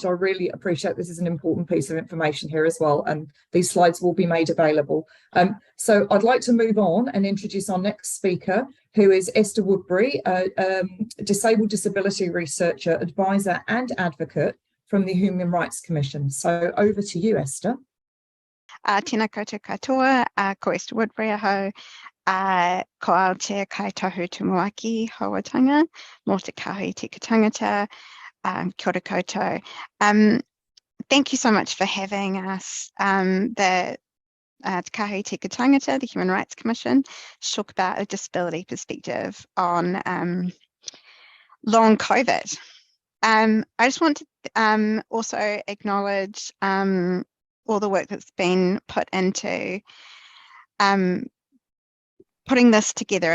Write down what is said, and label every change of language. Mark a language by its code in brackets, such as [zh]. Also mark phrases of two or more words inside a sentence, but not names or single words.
[en] I really appreciate this is an important piece of information here as well, and these slides will be made available. So I'd like to move on and introduce our next speaker, who is Esther Woodbury, a disabled disability researcher, advisor and advocate from the Human Rights Commission. So over to you, Esther. [mi] Tēnā koutou katoa, ko Esther Woodbury aho, ko Aotea kai tohu tumuaki hauatanga, mō te kahui tika tangata, kia ora koutou. [en] Thank you so much for having us. The Te Kahui Tika Tangata, the Human Rights Commission, to talk about a disability perspective on long COVID. I just want to also acknowledge all the work that's been put into putting this together.